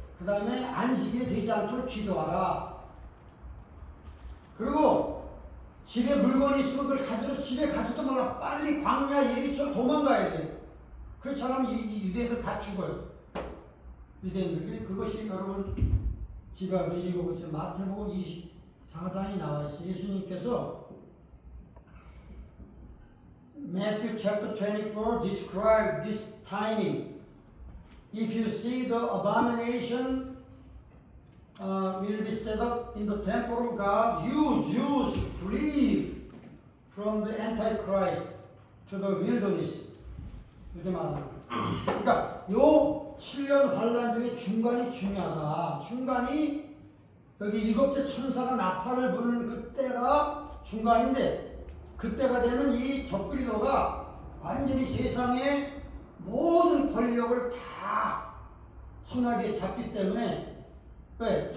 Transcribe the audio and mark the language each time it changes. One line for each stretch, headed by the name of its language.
Korean: 그 다음에 안식일이 되지 않도록 기도하라. 그리고 집에 물건이 있으면 그걸 가지러 집에 가지도 말라. 빨리 광야 예리처럼 도망가야 돼요. 그렇지 않으면 이 유대인들 다 죽어요. 유대인들이. 그것이 여러분 집에 가서 읽어보세요. 마태복음 24장이 나와 있어요. 예수님께서
English: Matthew chapter 24 describe this timing. If you see the abomination will be set up in the temple of God, you Jews flee from the Antichrist to the wilderness.
Korean: 이렇게 말합니다. 그러니까 요 7년 환란 중에 중간이 중요하다. 중간이 여기 일곱째 천사가 나팔을 부르는 그때가 중간인데 그때가 되면 이 적그리도가 완전히 세상의 모든 권력을 다 손아귀에 잡기 때문에 왜?